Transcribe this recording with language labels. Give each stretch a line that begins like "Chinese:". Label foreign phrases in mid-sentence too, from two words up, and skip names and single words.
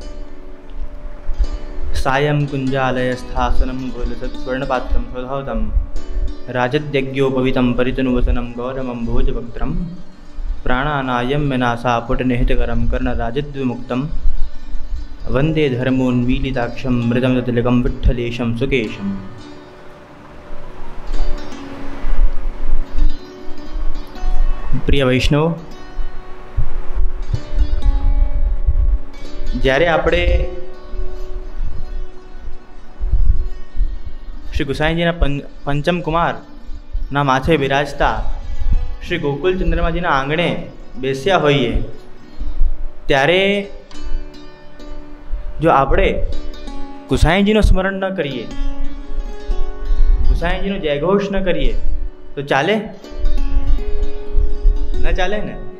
Sanskrit: सायं कुञ्जालयस्थासनं गोलसत्स्वर्णपात्रं स्वधावतं राजद्यज्ञोपवीतं परितनुवसनं गौरवं भोजभक्त्रं प्राणानायं विनाशा पुटनिहितकरं कर्णराजद्विमुक्तं वन्दे धर्मोन्मीलिताक्षं मृदं तिलकं विठ्ठलेशं सुकेशम्।
Gujarati: પ્રિય વૈષ્ણવ, જ્યારે આપણે શ્રી ગુસાઈજીના પંચમ કુમાર ના માથે બિરાજતા શ્રી ગોકુલ ચંદ્રમાજીના આંગણે બેસ્યા હોઈએ ત્યારે જો આપણે ગુસાઈજીનો સ્મરણ ન કરીએ, ગુસાઈજીનો જયઘોષ ન કરીએ તો ચાલે ન ચાલે ને।